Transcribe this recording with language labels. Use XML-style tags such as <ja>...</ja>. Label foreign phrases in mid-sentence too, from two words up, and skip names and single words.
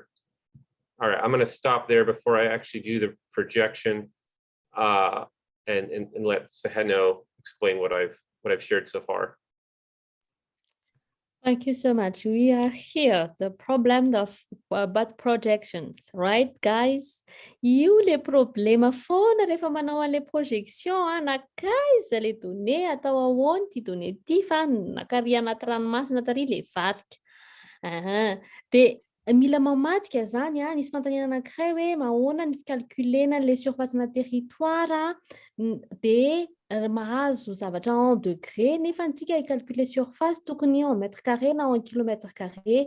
<en>All right, I'm going to stop there before I actually do the projection and let Seheno explain what I've shared so far. Thank you so much. We are here, the problem of about projections, right, guys?</en> <mg>Io le problema foana rehefa manao an'le projection, nakaiza le données atao ahoana ty données ty fa nakaria anaty ranomasina tary le varika. De mila mamadika zany, nisy fanontaniana anankiray hoe mahoana ny fikalkulena le surface-na territoire de mahazo zavatra</mg> <fr>en degré</fr> <mg>nefa antsika icalculer surface tokony</mg> <fr>en mètre carré</fr> <mg>na</mg> <fr>en kilomètre carré.</fr>